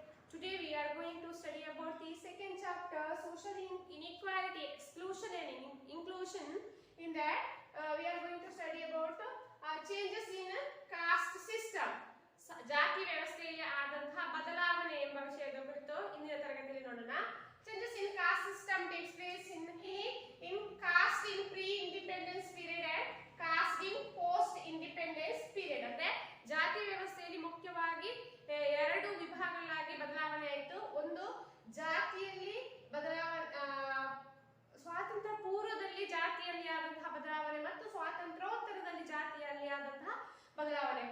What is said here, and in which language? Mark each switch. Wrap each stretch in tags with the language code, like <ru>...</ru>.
<en>Today we are going to study about the second chapter, social inequality, exclusion and inclusion. In that we are going to study about changes in caste system.</en> <kn>ಜಾತಿ ವ್ಯವಸ್ಥೆಯಲ್ಲಿ ಆದಂತಹ ಬದಲಾವಣೆ ಎಂಬ ವಿಷಯದ ಕುರಿತು ಇಂದಿನ ತರಗತಿಯಲ್ಲಿ ನೋಡೋಣ.</kn> <en>Changes in caste system takes place in caste in pre-independence period and caste in post-independence period.</en> <kn>ಅಂದ್ರೆ ಜಾತಿ ವ್ಯವಸ್ಥೆಯಲ್ಲಿ ಮುಖ್ಯವಾಗಿ ಎರಡು ವಿಭಾಗಗಳಾಗಿ ಬದಲಾವಣೆ ಆಯಿತು. ಒಂದು ಜಾತಿಯಲ್ಲಿ ಬದಲಾವಣೆ, ಸ್ವಾತಂತ್ರ್ಯ ಪೂರ್ವದಲ್ಲಿ ಜಾತಿಯಲ್ಲಿ ಆದಂತಹ ಬದಲಾವಣೆ ಮತ್ತು ಸ್ವಾತಂತ್ರ್ಯೋತ್ತರದಲ್ಲಿ ಜಾತಿಯಲ್ಲಿ ಆದಂತಹ ಬದಲಾವಣೆ.</kn>